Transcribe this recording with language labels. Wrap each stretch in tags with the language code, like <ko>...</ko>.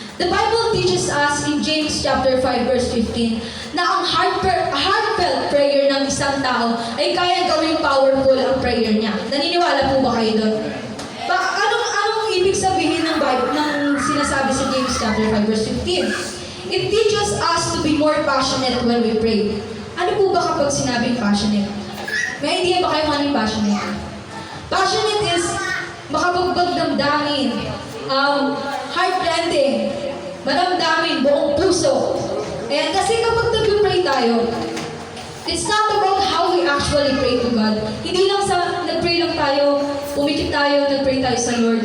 <en>The Bible teaches us in James chapter 5 verse 15</en> <tl>na ang heartfelt prayer ng isang tao ay kaya gawing powerful ang prayer niya. Naniniwala po ba kayo doon? Anong ibig sabihin ng Bible ng sinasabi sa James chapter 5 verse 15?</tl> <en>It teaches us to be more passionate when we pray.</en> <tl>Ano po ba kapag sinabing passionate? May idea ba kayo kung anong passionate? Passionate is makabagbag damdamin, heart-rending, maramdamin, buong puso. Ayan, kasi kapag nag-pray tayo,</tl> <en>it's not about how we actually pray to God.</en> <tl>Hindi lang sa nag-pray lang tayo, pumikit tayo, nag-pray tayo sa Lord.</tl>